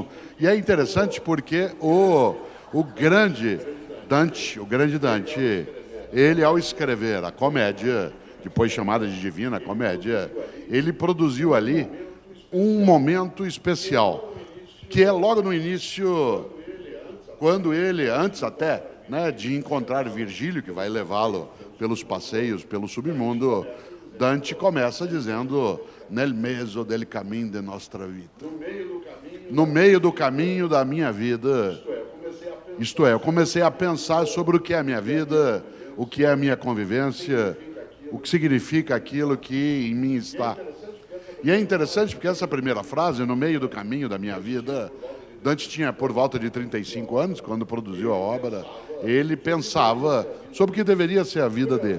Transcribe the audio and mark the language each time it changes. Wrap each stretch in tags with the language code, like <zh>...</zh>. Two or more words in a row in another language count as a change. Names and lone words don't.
<pt>E é interessante porque o grande Dante, ele ao escrever a comédia, depois chamada de Divina Comédia, ele produziu ali um momento especial, que é logo no início, quando ele, antes até, né, de encontrar Virgílio, que vai levá-lo pelos passeios, pelo submundo, Dante começa dizendo</pt> <it>nel mezzo del cammino de nostra vita.</it> <pt>No meio do caminho da minha vida. Isto é, eu comecei a pensar sobre o que é a minha vida, o que é a minha convivência, o que significa aquilo que em mim está. E é interessante porque essa primeira frase, no meio do caminho da minha vida, Dante tinha por volta de 35 anos, quando produziu a obra, ele pensava sobre o que deveria ser a vida dele.</pt>